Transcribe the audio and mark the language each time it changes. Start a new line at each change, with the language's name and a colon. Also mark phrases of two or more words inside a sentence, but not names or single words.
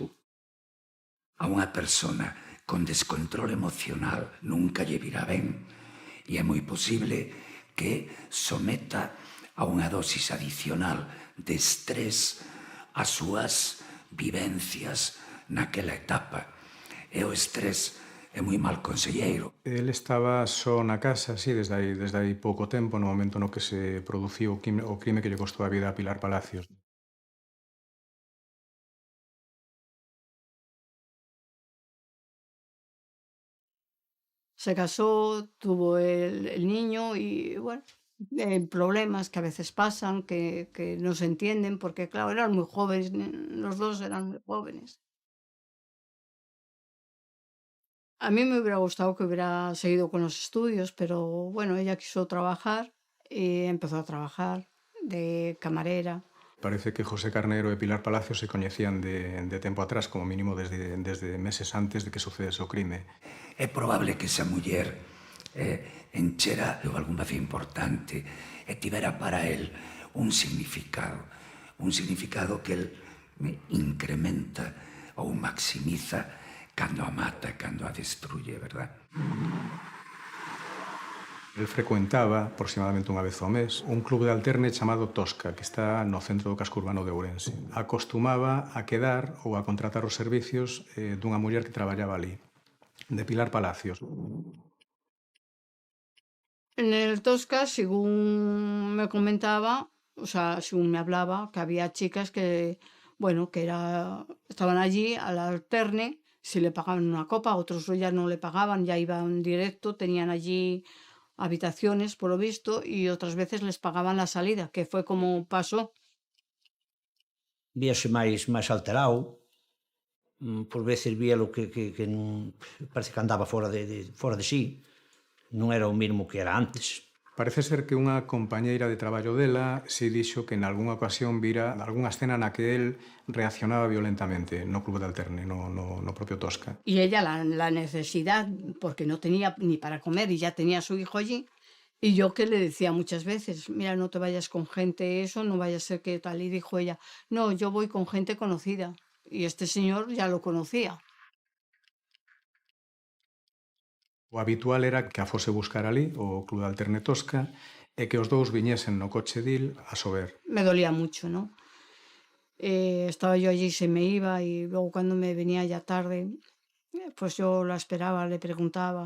Galician: A unha persona con descontrol emocional nunca lle virá ben, e é moi posible que someta a unha dosis adicional de estrés ás súas vivencias naquela etapa. E o estrés é moi mal conselleiro. El estaba só na casa, sí, desde aí pouco tempo, no momento no que se produciu o crime que lle costou a vida a Pilar Palacios.
Spanish: Se casó, tuvo el niño y bueno, problemas que a veces pasan, que no se entienden, porque claro, eran muy jóvenes, los dos eran muy jóvenes. A mí me hubiera gustado que hubiera seguido con los estudios, pero bueno, ella quiso trabajar y empezó a trabajar de camarera.
Galician: Parece que José Carnero e Pilar Palacios se coñecían de tempo atrás, como mínimo desde meses antes de que sucedese o crime. É probable que esa muller enchera algún vacío importante e tivera para el un significado que el incrementa ou maximiza cando a mata, cando a destruye, verdad? El frecuentaba, aproximadamente unha vez ao mes, un club de alterne chamado Tosca, que está no centro do casco urbano de Ourense. Acostumaba a quedar ou a contratar os servicios dunha muller que traballaba ali, de Pilar Palacios.
Spanish: En el Tosca, según me comentaba, o sea, según me hablaba, que había chicas que, bueno, que estaban allí al alterne, si le pagaban una copa, otros ya no le pagaban, ya iban directo, tenían allí habitaciones, por lo visto, y otras veces les pagaban la salida, que fue como pasó.
Galician: Víase máis alterado, por veces víalo que parece que andaba fora de sí, non era o mesmo que era antes. Parece ser que unha compañeira de traballo dela se dixo que en algunha ocasión vira algunha escena na que el reaccionaba violentamente no club de alterne, no propio Tosca.
Spanish: Y ella la necesidad, porque no tenía ni para comer y ya tenía a su hijo allí, y yo que le decía muchas veces, mira, no te vayas con gente eso, no vaya a ser que tal. Y dijo ella, no, yo voy con gente conocida. Y este señor ya lo conocía.
Galician: O habitual era que a fose buscar ali, o club de alterne Tosca, e que os dous viñesen no coche dil a sober.
Spanish: Me dolía mucho, ¿no? Estaba yo allí, se me iba, y luego cuando me venía ya tarde, pues yo la esperaba, le preguntaba.